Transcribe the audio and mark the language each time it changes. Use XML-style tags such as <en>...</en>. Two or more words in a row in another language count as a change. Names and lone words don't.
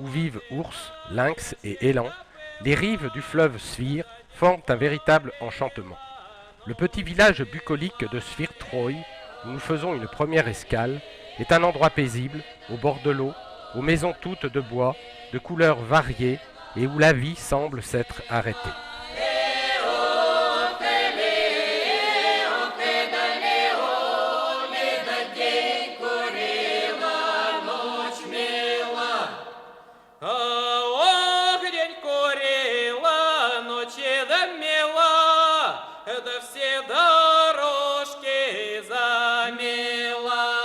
<fr>vivent ours, lynx et élans, les rives du fleuve Svir forment un véritable enchantement. Le petit village bucolique de Svirtroï, où nous faisons une première escale, est un endroit paisible, au bord de l'eau, aux maisons toutes de bois, de couleurs variées et où la vie semble s'être arrêtée.</fr> <ru>Ох, день курила, ночи дымила, да все дорожки замела.</ru>